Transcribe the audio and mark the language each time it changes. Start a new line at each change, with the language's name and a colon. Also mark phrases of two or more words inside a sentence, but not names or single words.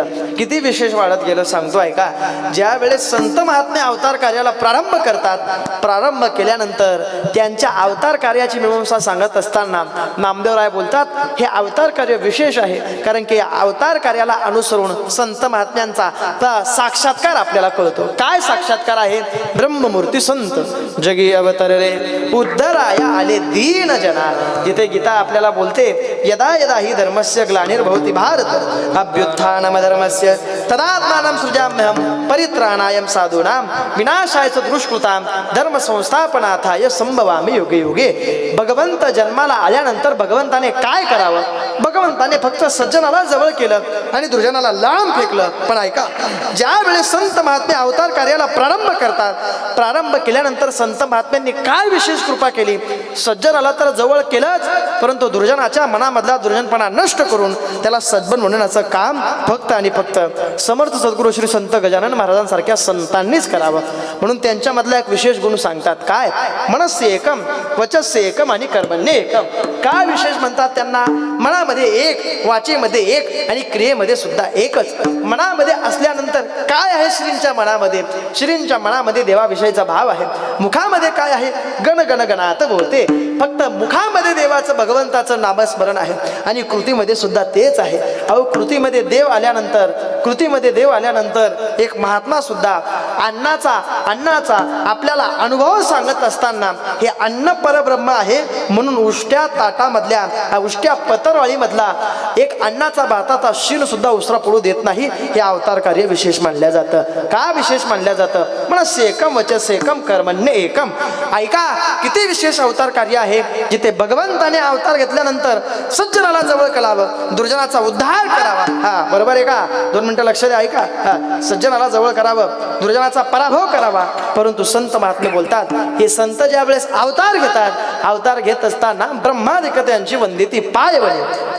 Marathi: किती विशेष वाढत गेलं सांगतो. ऐका, ज्या वेळेस संत महात्मे अवतार कार्याला प्रारंभ करतात, प्रारंभ केल्यानंतर त्यांच्या अवतार कार्याची मीमांसा सांगत असताना नामदेवराय बोलतात, हे अवतार कार्य विशेष आहे, कारण की अवतार कार्याला अनुसरून संत महात्म्यांचा साक्षात्कार आपल्याला कळतो. काय साक्षात्कार आहे? ब्रह्ममूर्ती संत जगी अवतार रे उद्धराया आले दीन जना. तिथे गीता आपल्याला बोलते,
Sanskrit: यदा यदा ही धर्मस्य ग्लानिर्भवति भारत अभ्युत्थानम धर्मस्य तदात्मानं सृजाम्यहं परित्राणाय साधूनां विनाशाय दुष्कृतां धर्म संस्थापनार्थाय संभवामि युगे युगे.
Marathi: भगवंत जन्माला आल्यानंतर भगवंताने काय करावं? भगवंताने फक्त सज्जनाला जवळ केलं आणि दुर्जनाला लांब फेकलं. पण ऐका, ज्या वेळेस संत महात्मे अवतार कार्याला प्रारंभ करतात, प्रारंभ केल्यानंतर संत महात्म्यांनी काय विशेष कृपा केली. सज्जनाला तर जवळ केलंच, परंतु दुर्जनाच्या मनामधला दुर्जनपणा नष्ट करून त्याला सद्बन म्हणण्याचं काम फक्त आणि फक्त समर्थ सद्गुरू श्री संत गजानन महाराजांसारख्या संतांनीच करावं. म्हणून त्यांच्यामधला एक विशेष गुण सांगतात. काय?
Sanskrit: मनस्य एकम, वचस्य एकम आणि कर्मण्य एकम.
Marathi: काय विशेष म्हणतात त्यांना? मनामध्ये एक, वाचेमध्ये एक आणि क्रियेमध्ये सुद्धा एकच. मनामध्ये असल्यानंतर काय आहे? श्रींच्या मनामध्ये, श्रींच्या मनामध्ये देवाविषयीचा भाव आहे. मुखामध्ये काय आहे? गण गण गणात बोलते. फक्त मुखामध्ये देवाचं, भगवंताचं नामस्मरण आहे आणि कृतीमध्ये सुद्धा तेच आहे. अहो, कृतीमध्ये देव आल्यानंतर, कृतीमध्ये देव आल्यानंतर एक महात्मा सुद्धा अन्नाचा आपल्याला अनुभव सांगत असताना हे अन्न परब्रह्म आहे म्हणून उष्ट्या ताटामधल्या, उष्ट्या पतरवाळीमधला एक अन्नाचा भाताचा शीण सुद्धा उसरा पडू देत नाही. हे अवतार कार्य विशेष मानलं जातं. का विशेष मानलं जातं?
Sanskrit: मनस्य एकम, वचस्य एकम, कर्मण्य एकम.
Marathi: ऐका, किती विशेष अवतार कार्य आहे, जिथे भगवंताने अवतार घेतल्यानंतर सज्जनाला जवळ करावं, दुर्जनाचा उद्धार करावा. हा, बरोबर आहे का? 2 मिनिटं लक्ष द्या. ऐका, सज्जनाला जवळ करावं, दुर्जनाचा पराभव करावा. परंतु संत महात्मे बोलतात, हे संत ज्या वेळेस अवतार घेतात, अवतार घेत असताना ब्रह्मादिकत्यांची वंदिती पाय बने.